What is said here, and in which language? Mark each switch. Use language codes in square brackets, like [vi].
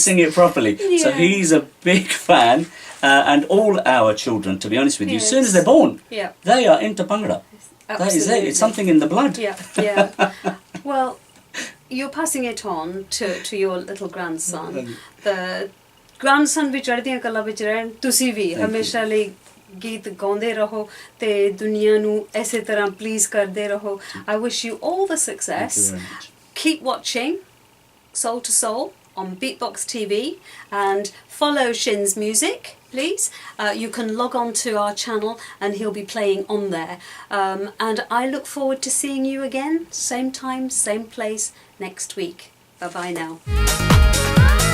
[en] sing it properly. So Yeah. he's a big fan, and all our children, to be honest with you, as soon as they're born, Yeah. they are into Bhangra. That is it. Absolutely. It's something in the blood. Yeah, yeah. Well, you're passing it on to your little grandson. The grandson [pa] ਵੀ ਚੜ੍ਹਦੀਆਂ ਕਲਾ ਵਿੱਚ ਰਹਿਣ ਤੁਸੀਂ ਵੀ ਹਮੇਸ਼ਾ ਲਈ ਗੀਤ ਗਾਉਂਦੇ ਰਹੋ ਤੇ ਦੁਨੀਆ ਨੂੰ ਐਸੇ ਤਰ੍ਹਾਂ ਪਲੀਜ਼ ਕਰਦੇ ਰਹੋ. [en] I wish you all the success. Thank you very much. Keep watching Soul to Soul on Beatbox TV and follow Shin's music, please. You can log on to our channel and he'll be playing on there. And I look forward to seeing you again, same time, same place next week. Bye bye now.